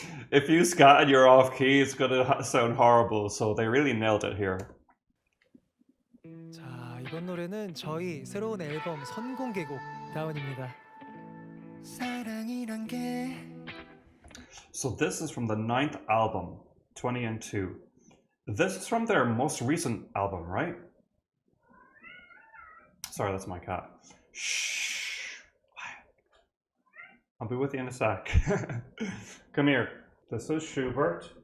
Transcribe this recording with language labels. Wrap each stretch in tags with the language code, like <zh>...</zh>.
<en>If you scat and you're off key, it's going to sound horrible. So they really nailed it here.</en> <ko>자, 이번 노래는 저희 새로운 앨범 선공개곡 다운입니다. 사랑이란 게</ko> <en>So this is from the 9th album, 20 and 2. This is from their most recent album, right? Sorry, that's my cat. Shh. I'll be with you in a sec. Come here. This is Schubert.</en>